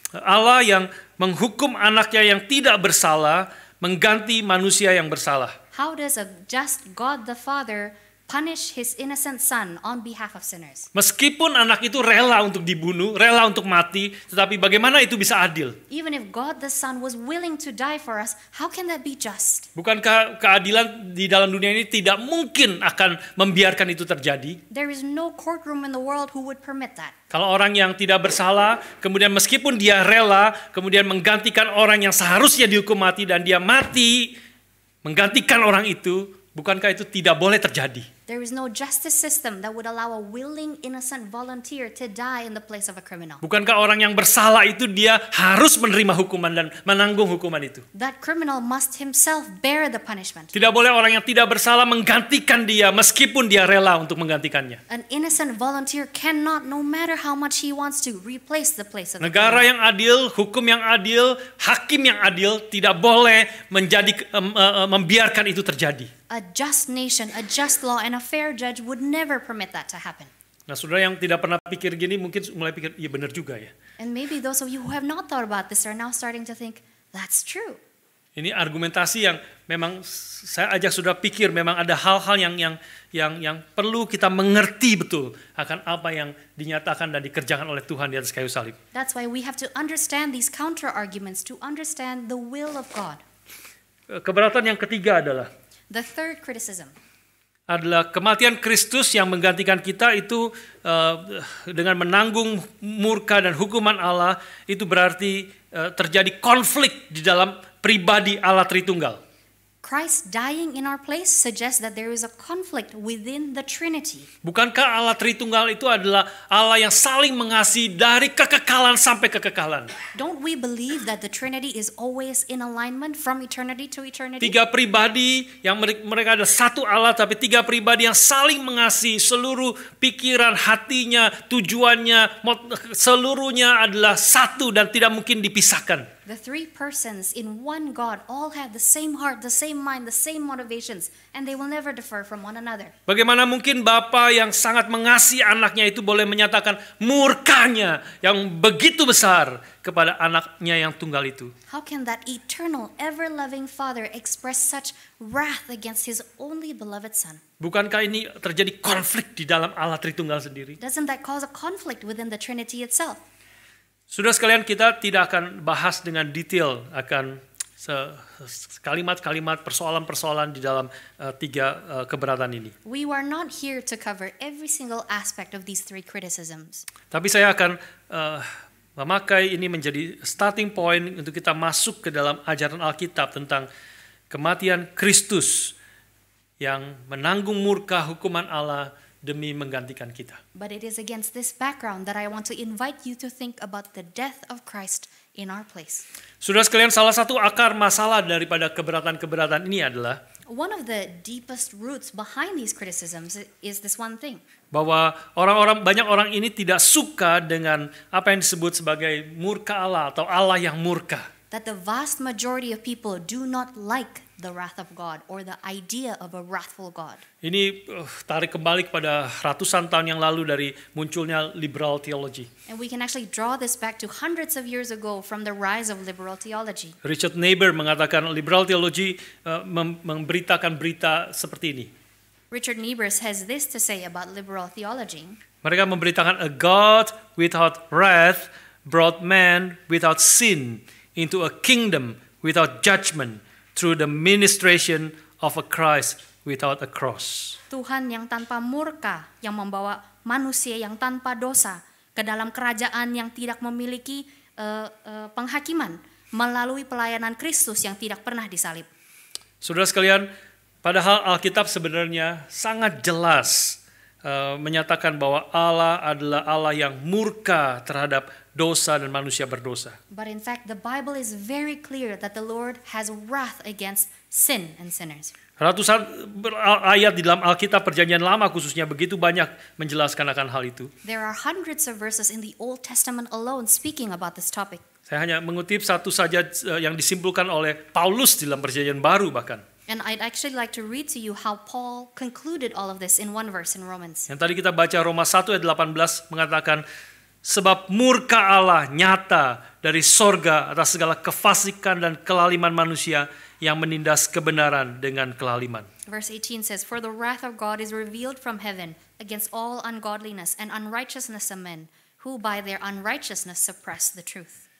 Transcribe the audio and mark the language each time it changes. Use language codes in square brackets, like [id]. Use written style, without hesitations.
[id] Allah yang menghukum anaknya yang tidak bersalah mengganti manusia yang bersalah. [en] How does a just God the Father punish his innocent son on behalf of sinners. [id] Meskipun anak itu rela untuk dibunuh, rela untuk mati, tetapi bagaimana itu bisa adil? [en] Even if God the Son was willing to die for us, how can that be just? [id] Bukankah keadilan di dalam dunia ini tidak mungkin akan membiarkan itu terjadi? [en] There is no courtroom in the world who would permit that. [id] Kalau orang yang tidak bersalah, kemudian meskipun dia rela, kemudian menggantikan orang yang seharusnya dihukum mati dan dia mati, menggantikan orang itu, bukankah itu tidak boleh terjadi? [en] There is no justice system that would allow a willing, innocent volunteer to die in the place of a criminal. [id] Bukankah orang yang bersalah itu dia harus menerima hukuman dan menanggung hukuman itu? [en] That criminal must himself bear the punishment. [id] Tidak boleh orang yang tidak bersalah menggantikan dia meskipun dia rela untuk menggantikannya. [en] An innocent volunteer cannot, no matter how much he wants to, replace the place of the [id] Negara [en] criminal. [id] yang adil, hukum yang adil, hakim yang adil tidak boleh membiarkan itu terjadi. [en] A just nation, a just law, and a fair judge would never permit that to happen. [id] Nah, saudara yang tidak pernah pikir gini mungkin mulai pikir, iya benar juga ya. [en] And maybe those of you who have not thought about this are now starting to think, that's true. [id] Ini argumentasi yang memang saya ajak saudara pikir, memang ada hal-hal yang perlu kita mengerti betul akan apa yang dinyatakan dan dikerjakan oleh Tuhan di atas kayu salib. [en] That's why we have to understand these counter arguments to understand the will of God. [id] Keberatan yang ketiga adalah [en] The third criticism. [id] Adalah kematian Kristus yang menggantikan kita itu dengan menanggung murka dan hukuman Allah, itu berarti terjadi konflik di dalam pribadi Allah Tritunggal. [en] Christ dying in our place suggests that there is a conflict within the Trinity. [id] Bukankah Allah Tritunggal itu adalah Allah yang saling mengasihi dari kekekalan sampai kekekalan? [en] Don't we believe that the Trinity is always in alignment from eternity to eternity? [id] Tiga pribadi yang mereka ada satu Allah, tapi tiga pribadi yang saling mengasihi, seluruh pikiran, hatinya, tujuannya, seluruhnya adalah satu dan tidak mungkin dipisahkan. [en] The three persons in one God all have the same heart, the same mind, the same motivations, and they will never differ from one another. [id] Bagaimana mungkin Bapa yang sangat mengasihi anaknya itu boleh menyatakan murkanya yang begitu besar kepada anaknya yang tunggal itu? [en] How can that eternal, ever-loving Father express such wrath against his only beloved Son? [id] Bukankah ini terjadi konflik di dalam Allah Tritunggal sendiri? [en] Doesn't that cause a conflict within the Trinity itself? [id] Saudara sekalian, kita tidak akan bahas dengan detail akan kalimat-kalimat, persoalan-persoalan di dalam tiga keberatan ini. [en] We are not here to cover every single aspect of these three criticisms. [id] Tapi saya akan memakai ini menjadi starting point untuk kita masuk ke dalam ajaran Alkitab tentang kematian Kristus yang menanggung murka hukuman Allah demi menggantikan kita. [en] But it is against this background that I want to invite you to think about the death of Christ in our place. [id] Saudara sekalian, salah satu akar masalah daripada keberatan-keberatan ini adalah [en] one of the deepest roots behind these criticisms is this one thing. [id] Bahwa banyak orang ini tidak suka dengan apa yang disebut sebagai murka Allah atau Allah yang murka. [en] That the vast majority of people do not like the wrath of God or the idea of a wrathful God. [id] Ini tarik kembali kepada ratusan tahun yang lalu dari munculnya liberal theology. [en] And we can actually draw this back to hundreds of years ago from the rise of liberal theology. [id] Richard Niebuhr mengatakan liberal theology memberitakan berita seperti ini. [en] Richard Niebuhr has this to say about liberal theology. [id] Mereka memberitakan [en] a God without wrath brought man without sin into a kingdom without judgment through the ministration of a Christ without a cross. [id] Tuhan yang tanpa murka yang membawa manusia yang tanpa dosa ke dalam kerajaan yang tidak memiliki penghakiman melalui pelayanan Kristus yang tidak pernah disalib. Saudara sekalian, padahal Alkitab sebenarnya sangat jelas menyatakan bahwa Allah adalah Allah yang murka terhadap dosa dan manusia berdosa. [en] But in fact, the Bible is very clear that the Lord has wrath against sin and sinners. [id] Ratusan ayat di dalam Alkitab Perjanjian Lama khususnya begitu banyak menjelaskan akan hal itu. [en] There are hundreds of verses in the Old Testament alone speaking about this topic. [id] Saya hanya mengutip satu saja yang disimpulkan oleh Paulus di dalam Perjanjian Baru bahkan. [en] And I'd actually like to read to you how Paul concluded all of this in one verse in Romans. [id] Yang tadi kita baca Roma 1 ayat 18 mengatakan Sebab murka Allah nyata dari sorga atas segala kefasikan dan kelaliman manusia yang menindas kebenaran dengan kelaliman. [en] Verse 18 says, "For the wrath of God is revealed from heaven against all ungodliness and unrighteousness of men, who by their unrighteousness suppress the truth."